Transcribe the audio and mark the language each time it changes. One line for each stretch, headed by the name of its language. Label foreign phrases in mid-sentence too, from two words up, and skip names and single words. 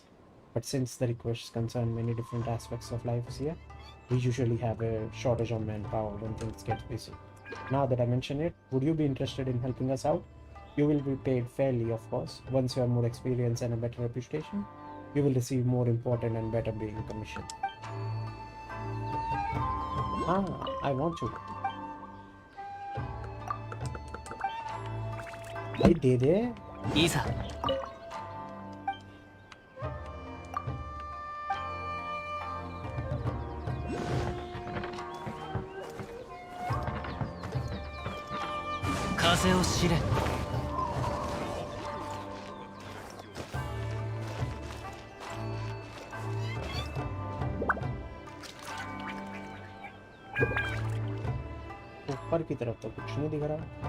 English: But since the requests concern many different aspects of life here, we usually have a shortage of manpower when things get busy. Now that I mention it, would you be interested in helping us out? You will be paid fairly, of course, once you have more experience and a better reputation. You will receive more important and better being commission. I want to.
Hindi: भाई दे दे.
Japanese: いざ 風を知れ
Hindi: ऊपर की तरफ तो कुछ नहीं दिख रहा.